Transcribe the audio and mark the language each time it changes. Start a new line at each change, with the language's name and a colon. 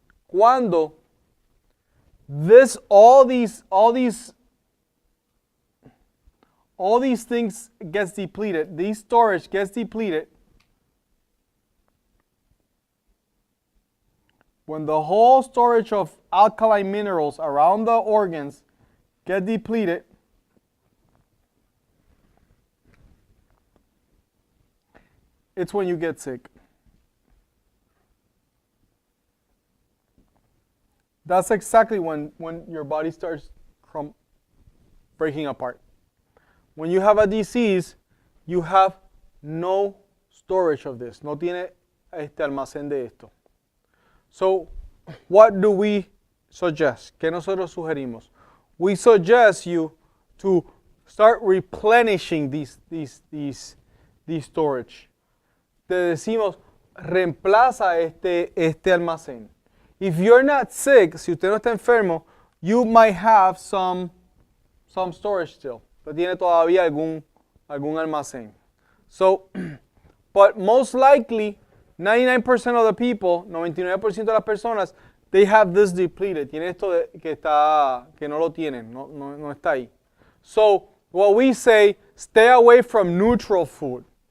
English: Cuando all these things gets depleted, this storage gets depleted, when the whole storage of alkaline minerals around the organs get depleted, it's when you get sick. That's exactly when your body starts breaking apart. When you have a disease, you have no storage of this.
Spanish: No tiene almacén de esto.
English: So, what do we suggest?
Spanish: ¿Qué nosotros sugerimos?
English: We suggest you to start replenishing these storage.
Spanish: Te decimos, reemplaza este almacén.
English: If you're not sick,
Spanish: si usted no está enfermo,
English: you might have some storage still.
Spanish: Usted tiene todavía algún almacén.
English: So, but most likely, 99% of the people,
Spanish: 99% de las personas,
English: they have this depleted.
Spanish: Tienen esto que no lo tienen, no está ahí.
English: So, what we say, stay away from neutral food.